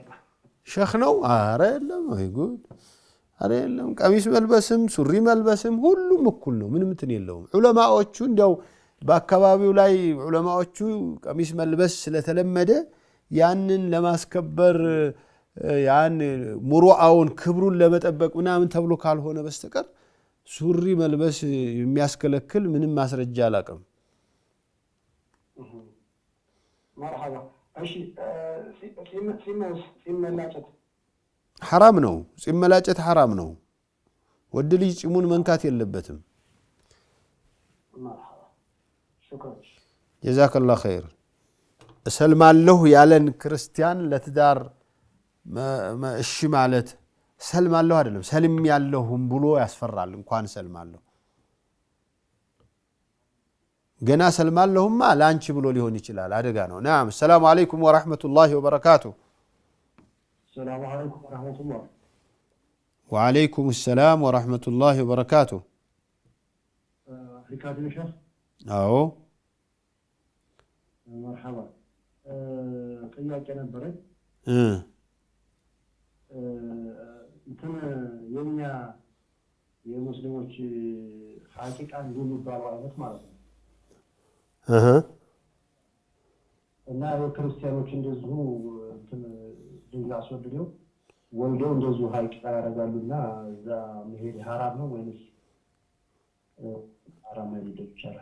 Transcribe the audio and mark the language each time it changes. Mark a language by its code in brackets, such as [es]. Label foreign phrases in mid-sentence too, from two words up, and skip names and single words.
[am] ሼኽ ነው ኧረ የለም ወይ ጉድ ኧረ የለም ቀሚስ መልበስም ሱሪ መልበስም ሁሉም እኩል ነው ምንም እንትን የለውም ዑለማዎቹ እንደው በአካባቢው ላይ ዑለማዎቹ ቀሚስ መልበስ ስለተለመደ ያንን ለማስከበር ያን ሙሩአውን ክብሩን ለመጠበቅ ምናምን ተብሎ ካልሆነ በስተቀር ሱሪ መልበስ የሚያስከለክል ምንም ማስረጃ አላቀም መርሐባ እሺ ሲመላጨት حرام ነው ሲመላጨት حرام ነው ወድ ልጅ ጺሙን መንካት የለበትም መርሐባ شكرا [ar] جزاك الله خير [am] እሰልማለሁ ያለን ክርስቲያን ለትዳር እሺ ማለት ሰልማለሁ አይደለም ሰልም ያለሁም ብሎ ያስፈራል እንኳን ሰልማለሁ ገና ሰልማለሁማ ላንቺ ብሎ ሊሆን ይችላል አደጋ ነው [ar] نعم السلام عليكم ورحمة الله وبركاته السلام عليكم ورحمة الله وعليكم السلام ورحمة الله وبركاته ركاب الشيخ [am] አዎ مرحبا ጥያቄ ነበረኝ እንትን የኛ የሙስሊሞች ሐቂቃ እንደሚባለው አይነት ማለት ነው እና የክርስቲያኖች እንደዚሁ እንትን ድንጋይ አስወድደው ወልደው እንደዚሁ ሐቂቃ ያደርጋሉና እዛ መሄድ ሐራም ነው ወይስ ሐራም አይደለም ይቻላል